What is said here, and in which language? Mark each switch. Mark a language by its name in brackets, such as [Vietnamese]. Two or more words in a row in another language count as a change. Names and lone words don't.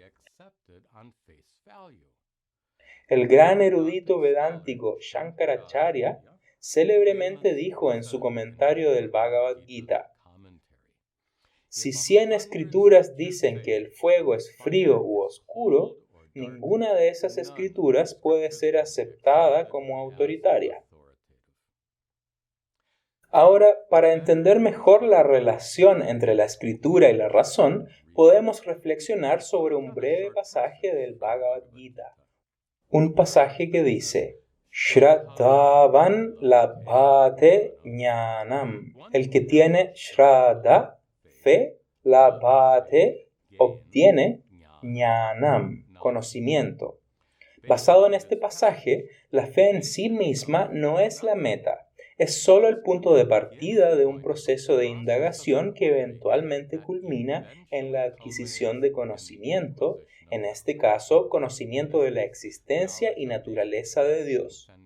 [Spanish] El gran erudito vedántico Shankaracharya célebremente dijo en su comentario del Bhagavad Gita: si 100 escrituras dicen que el fuego es frío u oscuro, ninguna de esas escrituras puede ser aceptada como autoritaria. Ahora, para entender mejor la relación entre la escritura y la razón, podemos reflexionar sobre un breve pasaje del Bhagavad Gita. Un pasaje que dice: [Sanskrit] Shraddhavan labhate jnanam. [Spanish] El que tiene shraddha, fe, labhate, obtiene ñānam, conocimiento. Basado en este pasaje, la fe en sí misma no es la meta, es solo el punto de partida de un proceso de indagación que eventualmente culmina en la adquisición de conocimiento, en este caso, conocimiento de la existencia y naturaleza de Dios.